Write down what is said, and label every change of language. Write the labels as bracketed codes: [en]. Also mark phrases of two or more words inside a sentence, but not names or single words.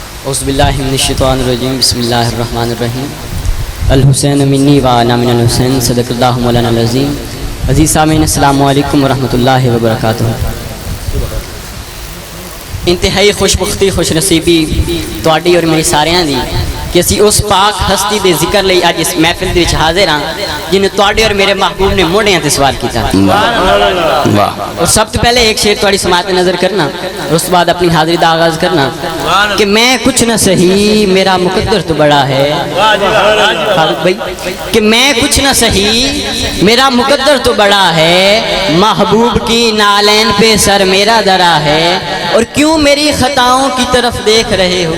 [ar] اعوذ باللہ من الشیطان الرجیم بسم اللہ الرحمن الرحیم الحسین منی و انا من الحسین صدق اللہ مولانا العظیم. [ur] عزیز سامعین [ar] السلام علیکم ورحمۃ اللہ وبرکاتہ. [pa] انتہائی خوش بختی خوش نصیبی تواڈی اور میری ساریاں دی کہ اسی اس پاک ہستی دے ذکر لئی اج اس محفل دے وچ حاضر ہاں جنہیں تواڈے اور میرے محبوب نے موڑیاں تے سوال کیتا. اور سب تو پہلے ایک شعر تواڈی سماعت نظر کرنا اور اس بعد اپنی حاضری دا آغاز کرنا کہ [ur] میں کچھ نہ سہی میرا مقدر تو بڑا ہے. فاروق بھائی کہ میں کچھ نہ سہی میرا مقدر تو بڑا ہے، محبوب کی نالین پہ سر میرا درا ہے، اور کیوں میری خطاؤں کی طرف دیکھ رہے ہو.